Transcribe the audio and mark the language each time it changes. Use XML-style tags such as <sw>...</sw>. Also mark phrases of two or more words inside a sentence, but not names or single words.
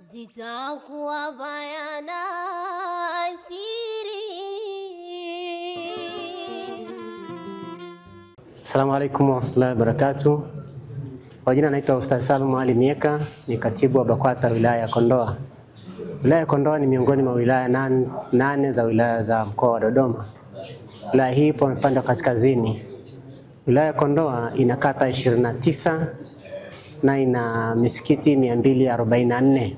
<sw>zitakuwa bayana siri.</sw> <ar>السلام عليكم ورحمة الله وبركاته.</ar> <sw>Kwa jina naitwa Ustaz Salum Ali Mieka, ni katibu wa BAKWATA wilaya ya Kondoa. Wilaya ya Kondoa ni miongoni mwa wilaya nane za wilaya za mkoa wa Dodoma. Wilaya hii ipo upande wa kaskazini. Wilaya ya Kondoa ina kata 29 na ina misikiti 244.</sw>